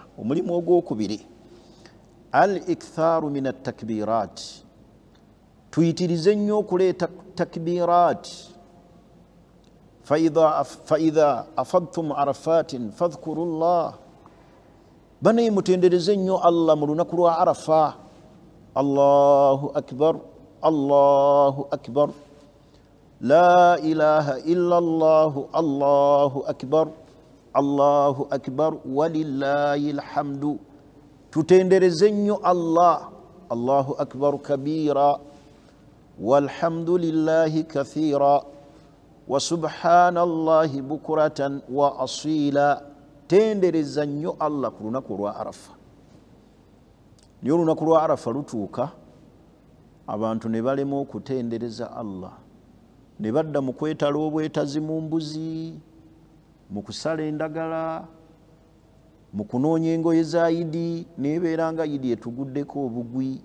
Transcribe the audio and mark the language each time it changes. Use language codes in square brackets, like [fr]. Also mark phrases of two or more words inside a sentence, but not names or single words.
[lg] Omulimu ogwokubiri, [ar] الإكثار من التكبيرات, [lg] tuyitirize nnyo okuleeta takbirat. [ar] فإذا أفضتم عرفات فاذكروا الله, [lg] banaye mutendereze nnyo Allah mu lunaku lwa Arafa. [ar] الله أكبر، الله أكبر، لا إله إلا الله، الله أكبر، الله أكبر، ولله الحمد. [lg] Tutendereze nnyo Allah, [ar] الله أكبر كبيرا، والحمد لله كثيرا، وسبحان الله بكرة وأصيلا. [lg] Tendereza nnyo Allah ku lunaku lwa Arafa. Niyo olunaku lwa Arafa lutuuka, abantu ne balema okutendereza Allah, ne badda mu kwetala obwetazi mu mbuzi, mu kusala endagala, mu kunoonya engoye za Idi, nebeera nga Idi etuguddeko obugwi.